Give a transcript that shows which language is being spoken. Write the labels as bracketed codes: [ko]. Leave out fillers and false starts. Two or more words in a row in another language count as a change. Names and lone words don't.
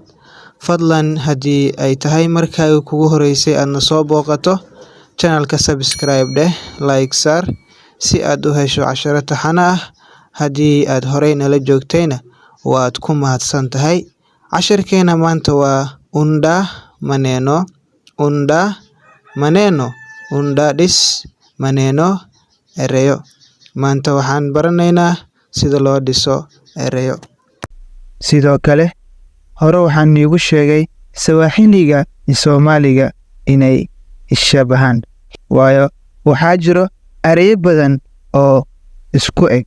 [so] Fadlan haddii ay tahay markii kugu horeysay aadna soo booqato channelka subscribe dheh, like saar si aad u hesho casharo taxane ah. Haddii aad horey nala joogtayna waad ku mahadsan tahay. Cashirkeena maanta waa [sw] unda maneno, [so] unda dhis, maneno ereyo. Maanta waxaan baranaynaa sida loo dhiso ereyo. Sidoo kale hore waxaan iigu sheegay Swahiliga iyo Soomaaliga inay ishabahaan, waayo waxaa jiro ereyo badan oo isku eg.